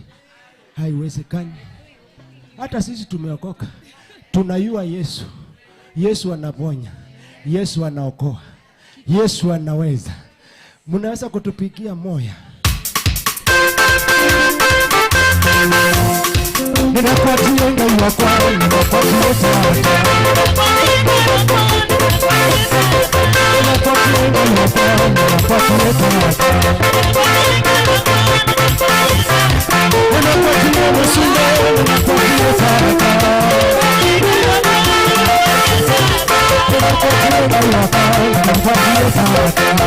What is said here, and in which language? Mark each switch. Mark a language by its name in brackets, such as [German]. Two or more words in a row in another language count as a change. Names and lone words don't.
[Swahili] Haiwezekani. Hata sisi tumeokoka. Tunajua Yesu. Yesu anaponya. Yesu anaokoa. Yesu anaweza. Mnaweza kutupigia moyo. Ninakuatia ngoma kwao, ninakuatia tata. Ninakuatia ngoma kwao, ninakuatia tata. Ninakuatia msule, ninakuatia tata. Ninakuatia ngoma kwao, ninakuatia tata.